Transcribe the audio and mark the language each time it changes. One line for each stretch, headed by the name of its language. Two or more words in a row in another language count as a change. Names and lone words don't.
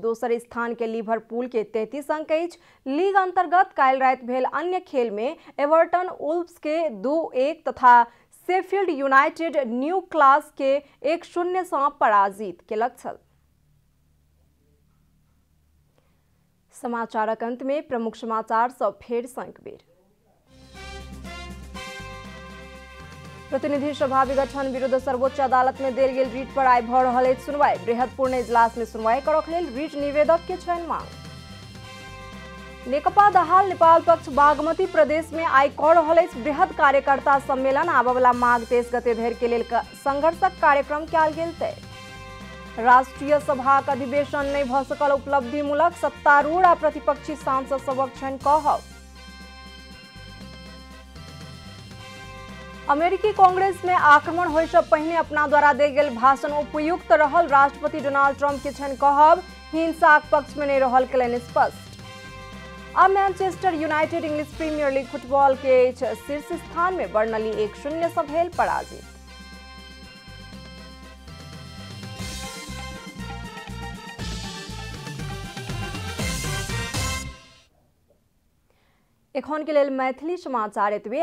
Maithili: दोसर स्थान के लिवरपूल के 33 अंक अछि। लीग अंतर्गत काल्हि राति भेल अन्य खेल में एवर्टन वुल्व्स के 2-1 तथा शेफील्ड यूनाइटेड न्यू क्लास के 1-0 से पराजित केलक छल। समाचारक अंत में प्रमुख समाचार सब फेर सँ एक बेर। प्रतिनिधि सभा विघटन विरुद्ध सर्वोच्च अदालत में देल गेल रीट पर आइ भ रहल अछि सुनवाई। बृहत्पूर्ण इजलास में सुनवाई करक लेल रीट निवेदक के चयन मांग। नेकपा दाहाल नेपाल पक्ष बागमती प्रदेश में आइ क रहल अछि बृहत कार्यकर्ता सम्मेलन। आबवला माघ 23 गते धरि के लेल संघर्षक कार्यक्रम कयल गेल तय। राष्ट्रीय सभाक अधिवेशन नहीं भ सकल उपलब्धिमूलक, सत्तारूढ़ आ प्रतिपक्षी सांसद सभक छनि कहब। अमेरिकी कांग्रेस में आक्रमण होय से पहिने अपना द्वारा देल गेल भाषण उपयुक्त रहल, राष्ट्रपति डोनाल्ड ट्रंप के छनि कहब। हिंसाक पक्ष में नहीं रहल केलनि स्पष्ट। अब मैनचेस्टर यूनाइटेड इंग्लिश प्रीमियर लीग फुटबॉल के शीर्ष स्थान में बर्नली 1-0 से भेल पराजित। एखन के लेल मैथिली समाचार एतबे।